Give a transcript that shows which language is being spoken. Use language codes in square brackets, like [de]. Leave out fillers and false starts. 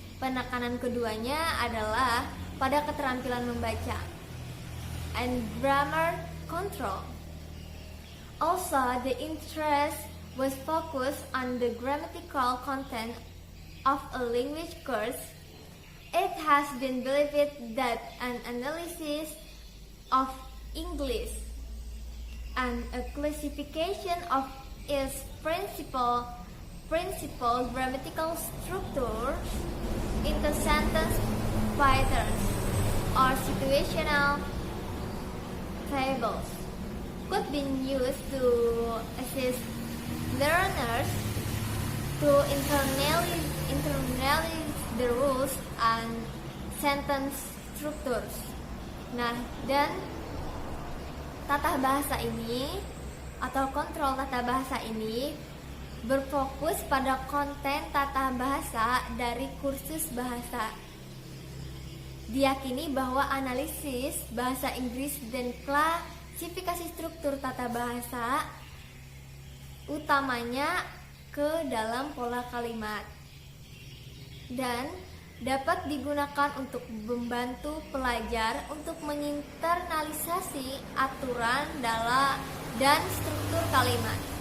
[id] Penekanan keduanya adalah pada keterampilan membaca. [en] And grammar control. Also, the interest was focused on the grammatical content of a language course. It has been believed that an analysis of English and a classification of its principal grammatical structures into sentence patterns or situational tables could be used to assist learners to internalize the rules and sentence structures. [id] Nah, dan tata bahasa ini atau kontrol tata bahasa ini berfokus pada konten tata bahasa dari kursus bahasa. Diyakini bahwa analisis bahasa Inggris dan klasifikasi struktur tata bahasa utamanya ke dalam pola kalimat dan dapat digunakan untuk membantu pelajar untuk menginternalisasi aturan dan struktur kalimat.